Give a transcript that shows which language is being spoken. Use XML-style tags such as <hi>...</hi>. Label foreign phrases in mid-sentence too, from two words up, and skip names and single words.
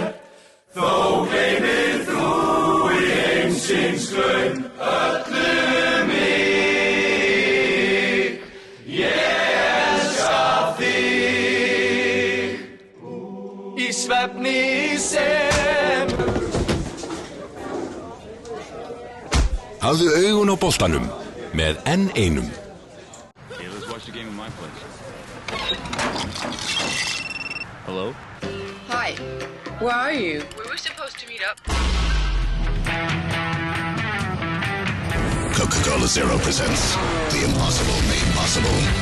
<is>Þó gleymir þú í heimsins glaum öllu mig. Ég elska þig í svefni sem. Hafðu augun á boltanum með N1.</is> <en>Hey, let's watch the game at my place. Hello? Hi. Where are you? We were supposed to meet up. Coca-Cola Zero presents The Impossible Made Possible.</en>